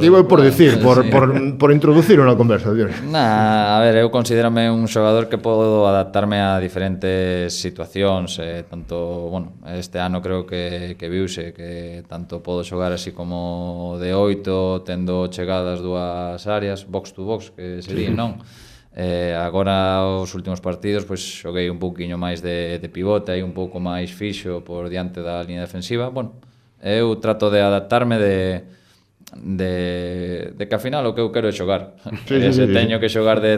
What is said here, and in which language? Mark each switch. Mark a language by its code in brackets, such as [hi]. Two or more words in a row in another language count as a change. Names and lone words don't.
[gl] Digo [es] por decir, [gl] por introducir unha conversación. A ver, eu considérame un xogador que podo adaptarme a diferentes situacións, tanto, bueno, este ano creo que viuse que tanto podo xogar así como de 8, tendo chegadas dúas áreas, [en] box to box, [gl] que sería, non? Agora os últimos partidos pois xoguei un pouquiño máis de pivote, aí un pouco máis fixo por diante da línea defensiva. Bueno, eu trato de adaptarme de que ao final o que eu quero é xogar. Teño que xogar de...